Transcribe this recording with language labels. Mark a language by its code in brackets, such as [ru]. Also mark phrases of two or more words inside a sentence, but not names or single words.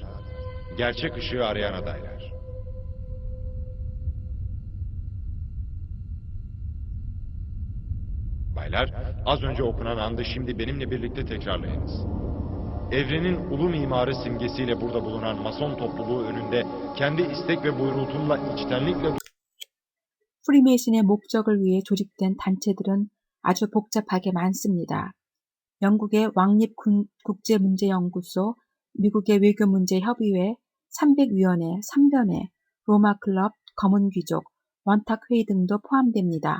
[tr] Gerçek ışığı arayan adaylar. Baylar, az önce okunan andı şimdi benimle birlikte tekrarlayınız. Evrenin ulu mimarı simgesiyle burada bulunan Mason topluluğu önünde kendi istek ve buyruğumla içtenlikle [ko] 프리메이슨의 목적을 위해 조직된 단체들은 아주 복잡하게 많습니다. 영국의 왕립국제문제연구소, 미국의 외교문제협의회, 300위원회, 3변회, 로마클럽, 검은귀족, 원탁회의 등도 포함됩니다.